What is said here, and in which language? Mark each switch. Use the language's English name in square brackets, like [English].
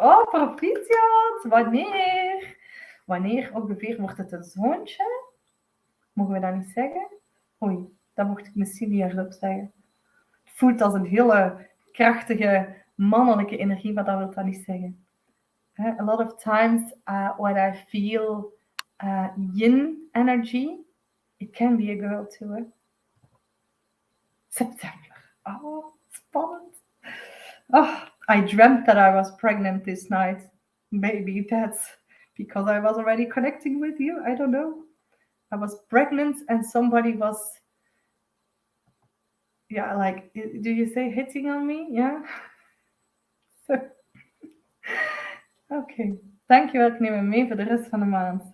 [Dutch] Oh, proficiat! Wanneer? Wanneer ongeveer wordt het een zoontje? Mogen we dat niet zeggen? Oei, dat mocht ik misschien niet hardop zeggen. Het voelt als een hele krachtige mannelijke energie, maar dat wil dat niet zeggen. [English] A lot of times when I feel yin energy, it can be a girl too. September. Oh, [Dutch] spannend. [English] Oh, I dreamt that I was pregnant this night. Maybe that's because I was already connecting with you. I don't know. I was pregnant and somebody was, like, do you say hitting on me? Yeah. Okay. [Dutch] Dankjewel, ik neem hem mee voor de rest van de maand.